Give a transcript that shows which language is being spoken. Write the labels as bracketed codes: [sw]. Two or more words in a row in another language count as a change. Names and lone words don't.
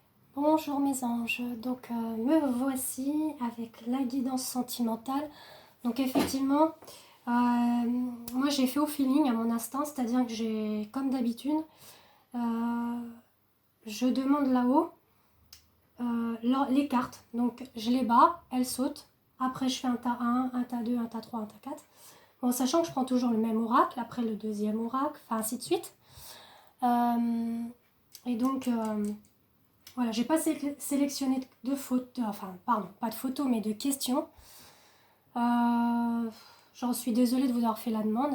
[fr] Bonjour mes anges, donc me voici avec la guidance sentimentale. Donc effectivement, moi j'ai fait au feeling, à mon instinct, c'est-à-dire que j'ai, comme d'habitude, je demande là-haut les cartes. Donc je les bats, elles sautent. Après je fais un tas 1, un tas 2, un tas 3, un tas 4. Bon, sachant que je prends toujours le même oracle, après le deuxième oracle, enfin ainsi de suite. Et donc... voilà, j'ai pas sélectionné de photos, enfin, pardon, pas de photos, mais de questions. J'en suis désolée de vous avoir fait la demande.